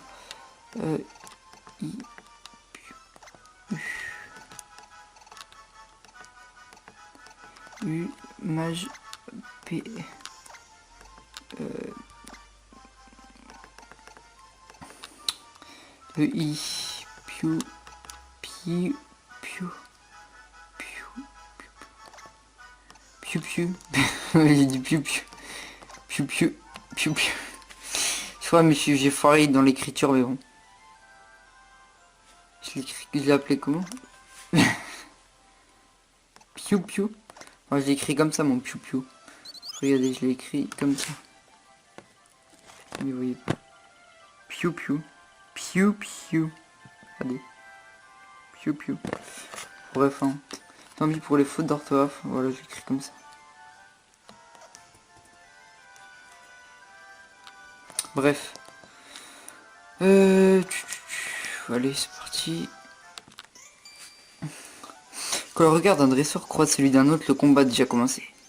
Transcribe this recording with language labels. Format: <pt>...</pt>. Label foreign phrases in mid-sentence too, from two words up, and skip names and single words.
<fr>I, U, mage, P, E, I, piou, piou, piou, piou, piou, piou, j'ai dit piou, piou, piou, piou, piou, piou. Je crois, mais j'ai foiré dans l'écriture, mais bon. Je l'ai appelé comment? Piou piou. Moi je l'ai écrit comme ça mon piou piou. Regardez, je l'ai écrit comme ça. Mais vous voyez pas. Piou piou. Piou piou. Regardez. Piou piou. Bref, hein. Tant pis pour les fautes d'orthographe. Voilà, je l'écris comme ça. Bref. Allez, c'est parti. Quand le regard d'un dresseur croise celui d'un autre, le combat a déjà commencé.</fr>